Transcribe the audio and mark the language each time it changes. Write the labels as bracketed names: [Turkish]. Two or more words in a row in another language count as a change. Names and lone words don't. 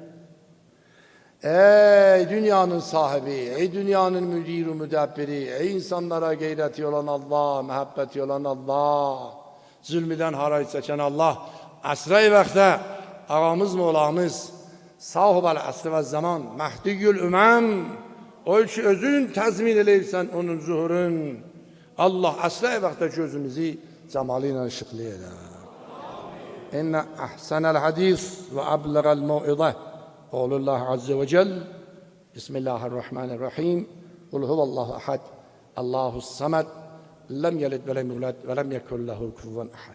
[Azerbaijani] Ey dünyanın sahibi, ey dünyanın müdiri, müdəbbiri, ey insanlara qeyrəti olan Allah, məhəbbəti olan Allah, zülmüdən haray çəkən Allah, əsrə-i vaxtda ağamız, Mevlamız, [Arabic] صاحب العصر والزمان, مهدي الأمم, [Azerbaijani] o ki özün təzmin eləyirsən onun zuhurun, Allah əsrə-i vaxtda gözümüzü cəmalı ilə işıqlı edə. [Arabic] إن أحسن الحديث وأبلغ الموعظة قول الله عز وجل بسم الله الرحمن الرحيم قل هو الله أحد الله الصمد لم يلد ولم يولد ولم يكن له كفوا أحد